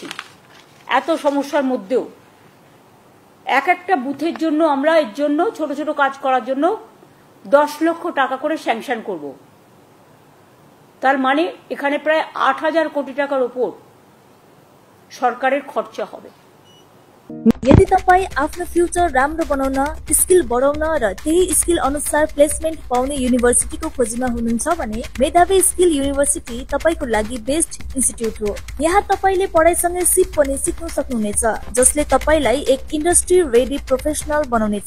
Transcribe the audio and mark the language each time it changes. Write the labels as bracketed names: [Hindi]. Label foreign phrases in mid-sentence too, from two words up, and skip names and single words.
[Bangla] এত সমস্যার মধ্যেও একটা বুথের জন্য আমরা এর জন্য ছোট ছোট কাজ করার জন্য 10 লক্ষ টাকা করে স্যাংশন করব। তার মানে এখানে প্রায় 8,000 কোটি টাকার উপর সরকারের খরচা হবে। [Nepali] यदि तपाई आफ्नो फ्युचर राम्रो बनाउन, स्किल बढाउन र त्यही स्किल अनुसार प्लेसमेन्ट पाउने युनिभर्सिटीको खोजीमा हुनुहुन्छ भने मेधावी स्किल युनिभर्सिटी तपाईको लागि [English] best institute [Nepali] हो। यहाँ तपाईले पढाइसँगै सिप पनि सिक्न सक्नुहुनेछ, जसले तपाईलाई एक [English] industry ready professional [Nepali] बनाउनेछ।